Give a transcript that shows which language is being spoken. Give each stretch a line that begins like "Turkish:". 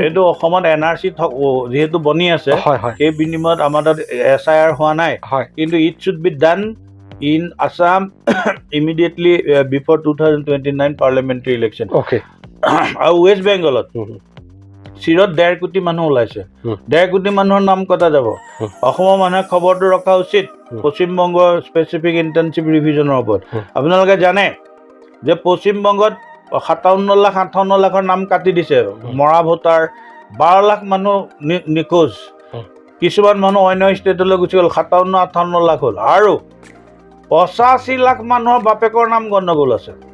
Assamese: এইটো অসমত NRC যিহেতু বনি আছে সেই বিনিময়ত আমাৰ তাত SIR হোৱা নাই কিন্তু
English: It should be done in Assam immediately before 2029 parliamentary election. Okay.
Assamese: আৰু ৱেষ্ট বেংগলত চিৰত 1.5 কোটি মানুহ ওলাইছে 1.5 কোটি মানুহৰ নাম কটা যাব অসমৰ মানুহে খবৰটো ৰখা উচিত পশ্চিমবংগৰ স্পেচিফিক ইণ্টেনচিভ ৰিভিজনৰ ওপৰত আপোনালোকে জানে যে পশ্চিমবংগত 57 লাখৰ নাম কাটি দিছে মৰা ভোটাৰ 12 লাখ মানুহ নিখোজ কিছুমান মানুহ অন্য ষ্টেটলৈ গুচি গ'ল 57-58 লাখ হ'ল আৰু 85 লাখ মানুহৰ বাপেকৰ নাম গণ্ডগোল আছে